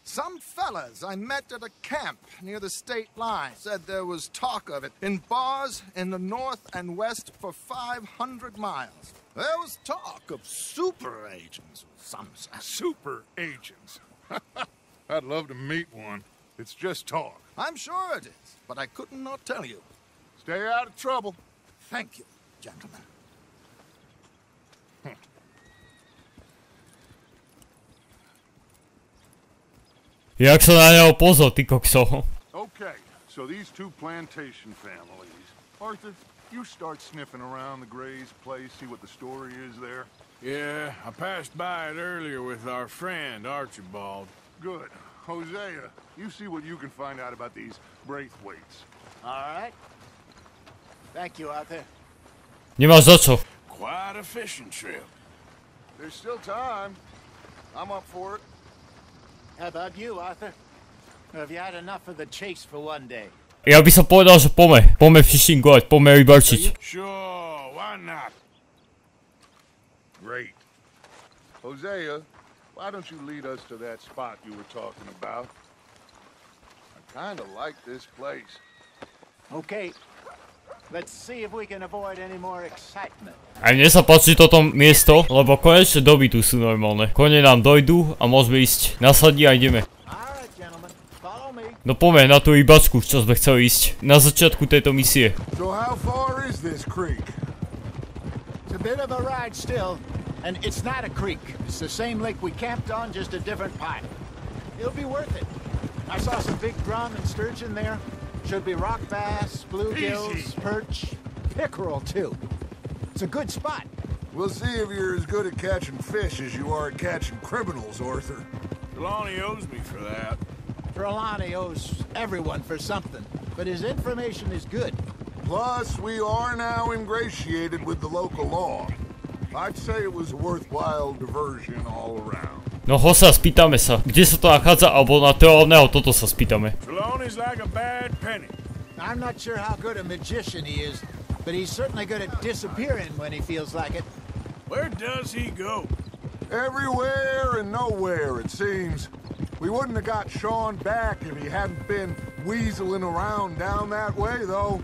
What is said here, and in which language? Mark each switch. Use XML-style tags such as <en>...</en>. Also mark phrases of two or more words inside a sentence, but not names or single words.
<en>Some fellas I met at a camp near the state line said there was talk of it in bars in the north and west for 500 miles. There was talk of super agents, some say. Super agents. I'd love to meet one. It's just talk. I'm sure it is, but I couldn't not tell you. Stay out of trouble. Thank you, gentlemen.</en> <sk>Jak sa na neho pozor, ty kokso.</sk> <en>Okay, so these two plantation families. Arthur, you start sniffing around the Gray's place, see what the story is there. Yeah, I passed by it earlier with our friend, Archibald. Good. Hosea, you see what you can find out about these Braithwaites. All right. Thank you, Arthur.</en> <sk>Nemáš za čo.</sk> <en>Quite a fishing trip. There's still time. I'm up for it. How about you, Arthur? Or have you had enough of the chase for one day?</en> <sk>Ja by som povedal, že poďme fishingovať, poďme rybarčiť.</sk> <en>Sure, why not? Great. Hosea, why don't you lead us to that spot you were talking about? I kind of like this place. Okay. Let's see if we can avoid any more excitement.</en> <sk>Aj mne sa páči toto miesto, lebo konečne doby tu sú normálne. Kone nám dojdú a môžeme ísť na sadí a ideme.</sk> <en>Alright, gentlemen, follow me.</en> <sk>No poďme na tú rybačku, čo sme chceli ísť. Na začiatku tejto misie.</sk> <en>So how far is this creek? It's a bit of a ride still, and it's not a creek. It's the same lake we camped on, just a different pipe. It'll be worth it. I saw some big drum and sturgeon there. Should be rock bass, bluegills, perch, pickerel too. It's a good spot. We'll see if you're as good at catching fish as you are at catching criminals, Arthur. Trelawney owes me for that. Trelawney owes everyone for something, but his information is good. Plus, we are now ingratiated with the local law. I'd say it was a worthwhile diversion all around.</en> <sk>No Hosa, spýtame sa, kde sa to nachádza, alebo na teolného toto sa spýtame.</sk> <en>Trelawney's like a bad penny. I'm not sure how good a magician he is, but he's certainly good at disappearing when he feels like it. Where does he go? Everywhere and nowhere, it seems. We wouldn't have got Sean back if he hadn't been weaseling around down that way, though.</en>